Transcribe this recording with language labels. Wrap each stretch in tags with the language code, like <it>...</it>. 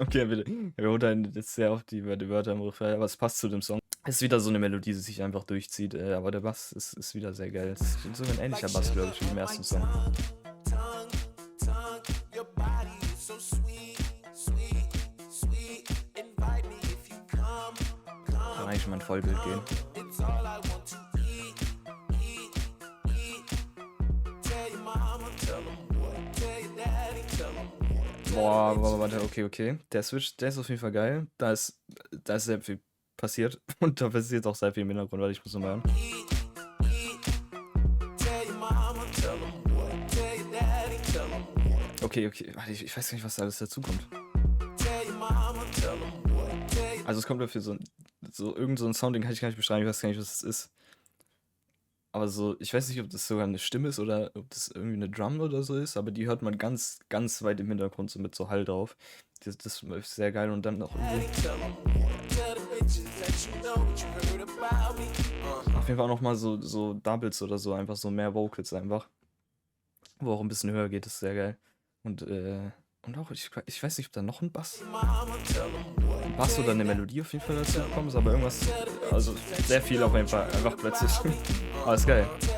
<de>Okay, er wiederholt dann jetzt sehr oft die Wörter im Refrain, aber es passt zu dem Song. Es ist wieder so eine Melodie, die sich einfach durchzieht, aber der Bass ist wieder sehr geil. Es ist so ein ähnlicher Bass, glaube ich, wie im ersten Song.</de> <en>Tongue, tongue. Your body is so sweet, sweet, sweet. Invite me if you come, come.</en> <de>Kann eigentlich schon mal ein Vollbild gehen.</de> <en>It's all I want to eat, eat, eat. Tell your mama, tell them what. Tell your daddy, tell them what.</en> <de>Boah, warte, okay. Der Switch, der ist auf jeden Fall geil. Da ist sehr viel passiert und da passiert auch sehr viel im Hintergrund, weil ich muss nochmal hören.</de> <en>Tell your mama, tell them what. Tell your daddy, tell them what.</en> <de>Okay, warte, ich weiß gar nicht, was da alles dazu kommt.</de> <en>Tell your mama, tell them what. Tell your</en> <de>Also es kommt dafür irgend so ein Sound, den kann ich gar nicht beschreiben, ich weiß gar nicht, was es ist. Aber so, ich weiß nicht, ob das sogar eine Stimme ist oder ob das irgendwie eine Drum oder so ist, aber die hört man ganz, ganz weit im Hintergrund so mit so Hall drauf. Das ist sehr geil und dann auch irgendwie.</de> <en>daddy, tell them what. Tell the bitches, let you know what you heard about me.</en> <de>Auf jeden Fall auch nochmal so Doubles oder so, einfach so mehr Vocals einfach. Wo auch ein bisschen höher geht, ist sehr geil. Und auch, ich weiß nicht, ob da noch ein Bass oder eine Melodie auf jeden Fall dazu gekommen ist, aber irgendwas, also sehr viel auf jeden Fall, einfach plötzlich. Aber ist geil.</de>